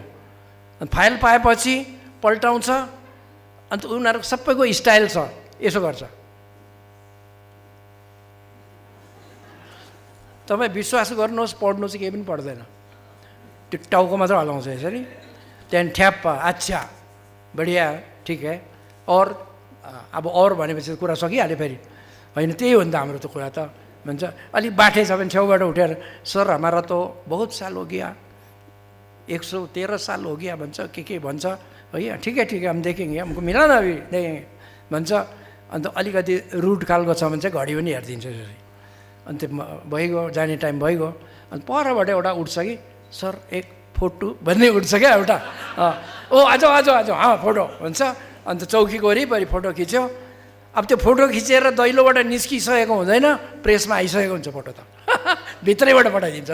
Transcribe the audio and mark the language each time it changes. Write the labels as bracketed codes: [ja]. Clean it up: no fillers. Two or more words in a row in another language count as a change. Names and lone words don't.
[ne] अन्त फाइल पाएपछि पल्टाउँछ, अन्त उनीहरूको सबैको स्टाइल छ, यसो गर्छ। तपाईँ विश्वास गर्नुहोस्, पढ्नु चाहिँ केही पनि पढ्दैन, त्यो टाउको मात्र हलाउँछ यसरी, त्यहाँदेखि ठ्याप्प [hi] अच्छा बढिया ठिक है और अब और [ne] भनेपछि कुरा सकिहाल्यो फेरि होइन, त्यही हो नि त हाम्रो त कुरा त भन्छ। अलिक बाठे छ भने छेउबाट उठेर सर [hi] हमारा त बहुत साल हो गया, 113 साल हो गया [ne] भन्छ, के भन्छ, [hi] है ठिक है हम देखेंगे, हमको मिला न अभी देखेंगे [ne] भन्छ। अन्त अलिकति रुट खालको छ भने चाहिँ घडी पनि हेरिदिन्छ यसरी, अन्त भइगयो, जाने टाइम भइगयो। अन्त परबाट एउटा उठ्छ कि सर [hi] एक फोटो [ne] भन्ने उठ्छ क्या एउटा, ओ आज फोटो भन्छ। अन्त चौकीको वरिपरि फोटो खिच्यो। अब त्यो फोटो खिचेर दैलोबाट निस्किसकेको हुँदैन, प्रेसमा आइसकेको हुन्छ फोटो त भित्रैबाट पठाइदिन्छ।